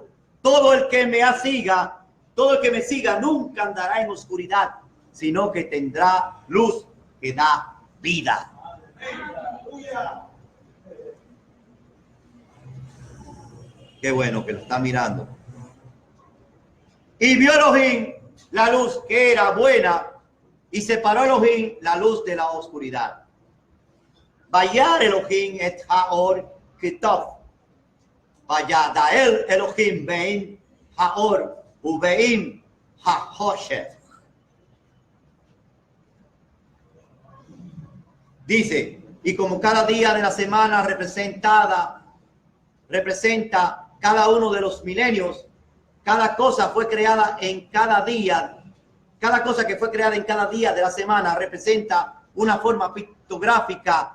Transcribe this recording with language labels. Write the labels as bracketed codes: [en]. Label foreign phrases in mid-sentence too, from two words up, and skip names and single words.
[es] Todo el que me siga nunca andará en oscuridad, sino que tendrá luz que da vida. Qué bueno que lo está mirando. Y vio Elohim la luz que era buena, y separó Elohim la luz de la oscuridad. [he] וירא אלהים את האור כי טוב. ויבדל אלהים בין האור ובין החשך. [es] Dice, y como cada día de la semana representa cada uno de los milenios, cada cosa fue creada en cada día. Cada cosa que fue creada en cada día de la semana representa una forma pictográfica.